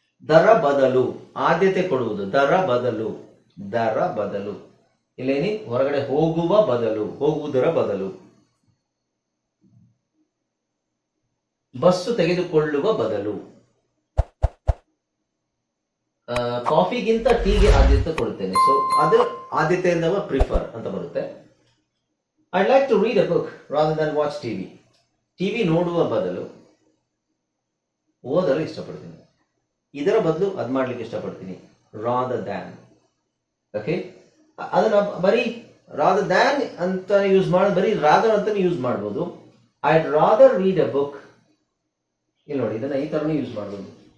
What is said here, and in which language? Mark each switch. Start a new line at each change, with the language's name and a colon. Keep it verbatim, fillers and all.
Kannada: ದರ ಬದಲು, ಆದ್ಯತೆ ಕೊಡುವುದು, ದರ ಬದಲು, ದರ ಬದಲು ಇಲ್ಲೇನಿ ಹೊರಗಡೆ ಹೋಗುವ ಬದಲು, ಹೋಗುವುದರ ಬದಲು, ಬಸ್ಸು ತೆಗೆದುಕೊಳ್ಳುವ ಬದಲು, ಕಾಫಿಗಿಂತ ಟೀಗೆ ಆದ್ಯತೆ ಕೊಡುತ್ತೇನೆ. ಸೊ ಅದರ ಆದ್ಯತೆಯಿಂದ ಪ್ರಿಫರ್ ಅಂತ ಬರುತ್ತೆ.
English: I'd like to read a book rather than watch T V.
Kannada: TV ನೋಡುವ ಬದಲು ಓದಲು ಇಷ್ಟಪಡ್ತೀನಿ. ಇದರ ಬದಲು ಅದು ಮಾಡ್ಲಿಕ್ಕೆ ಇಷ್ಟಪಡ್ತೀನಿ. Rather than. ಓಕೆ, ಅದನ್ನ ಬರೀ ರಾದರ್ ದ್ಯಾನ್ ಅಂತ ಯೂಸ್ ಮಾಡ ಬರೀ ರಾದರ್ ಅಂತ ಯೂಸ್ ಮಾಡ್ಬೋದು.
English: I rather read a book.
Kannada: ಇಲ್ಲಿ ನೋಡಿ, ಇದನ್ನ ಈ ಥರನೂ ಯೂಸ್ ಮಾಡ್ಬೋದು.